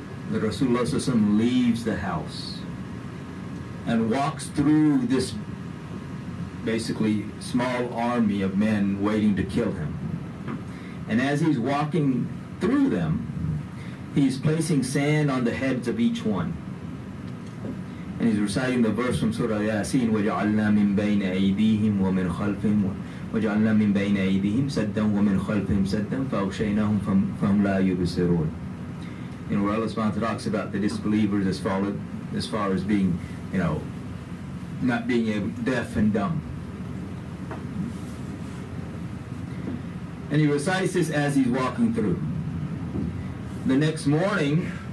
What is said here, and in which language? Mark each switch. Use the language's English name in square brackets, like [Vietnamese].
[English] The Rasulullah sallallahu alaihi wasallam leaves the house and walks through this basically small army of men waiting to kill him. And as he's walking through them, he's placing sand on the heads of each one. And he's reciting the verse from Surah Yasin, [Arabic] وَجَعَلْنَا مِن بَيْنَ أَيْدِيهِمْ وَمِنْ خَلْفِهِمْ وَجَعَلْنَا مِن بَيْنَ أَيْدِيهِمْ سَدًّا وَمِنْ خَلْفِهِمْ سَدًّا فَأَغْشَيْنَاهُمْ فَهُمْ لَا يُبْصِرُونَ. [English] Where Allah subhanahu wa ta'ala talks about the disbelievers as far as being, not being deaf and dumb. And he recites this as he's walking through. The next morning,